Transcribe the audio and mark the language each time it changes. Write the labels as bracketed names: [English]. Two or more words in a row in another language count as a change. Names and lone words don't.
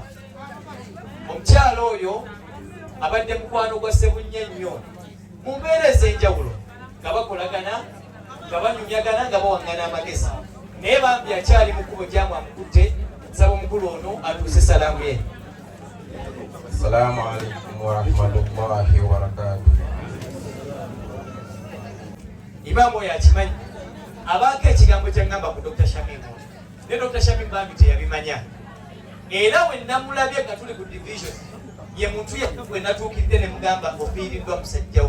[Ganda] Omukyala oyo abadde mukwano gwa Sebunya nnyo mu mbeera ez'enjawulo nga bakolagana nga banyumyagana nga bawaŋŋana amagezi naye bambi akyali mu kkubo gyamu amukutte. Nsaba omukulu ono atuuse salaamu ye. [Arabic] السلام عليكم ورحمة الله وبركاته. [Ganda] Imaamu oyo akimanyi abaako ekigambo kyaŋŋamba ku Dr. Shamim ne Dr. Shamim bambi teyabimanya era we namulabye nga tuli ku division ye muntu we natuukiridde ne mugamba ofiiriddwa musajjawo.